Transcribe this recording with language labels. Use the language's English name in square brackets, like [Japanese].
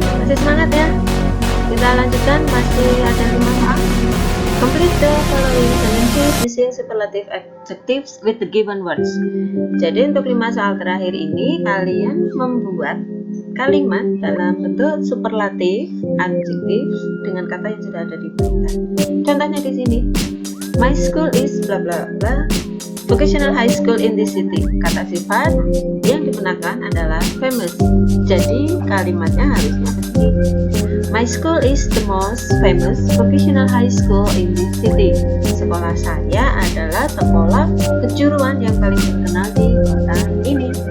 [Indonesian] Semangat ya, kita lanjutkan, masih ada 5 soal. [English] Complete the following sentences using superlative adjectives with the given words. [Indonesian] Jadi untuk 5 soal terakhir ini kalian membuat kalimat dalam bentuk superlatif adjectives dengan kata yang sudah ada di berita. Contohnya di sini, [English] my school is bla bla bla vocational high school in this city. [Indonesian] Kata sifat yang digunakan adalah famous. Jadi kalimatnya harusnya begini. [English] My school is the most famous vocational high school in this city. [Indonesian] Sekolah saya adalah sekolah kejuruan yang paling terkenal di kota ini.